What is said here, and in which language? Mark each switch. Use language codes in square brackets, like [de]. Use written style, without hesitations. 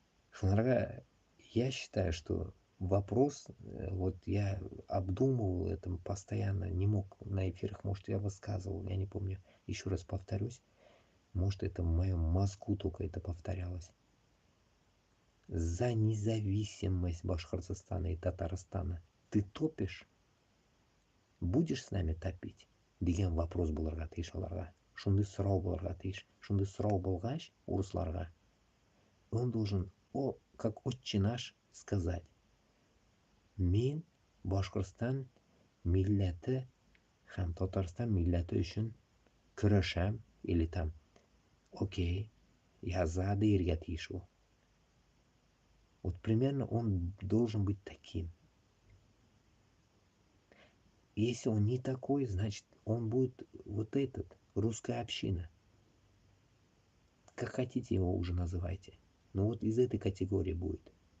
[tt] Шунарга, [ru] я считаю, что вопрос, вот я обдумывал это постоянно, не мог на эфирах, может, я высказывал, я не помню, еще раз повторюсь, может, это в моем мозгу только это повторялось. За независимость Башкортостана и Татарстана ты топишь? Будешь с нами топить? [tt] Деген вопрос булырга тиеш аларга. Шундай сорау булырга тиеш. Шундай сорау булгач урысларга, [ru] он должен, как отче наш, сказать: [tt] мен Башкортстан милләте һәм Татарстан милләте өчен көрәшәм, [ru] или там, окей, я за [tt] дияргә тиеш ул. [ru] Вот примерно он должен быть таким. Если он не такой, значит он будет вот этот, русская община. Как хотите его уже называйте. Но вот из этой категории будет.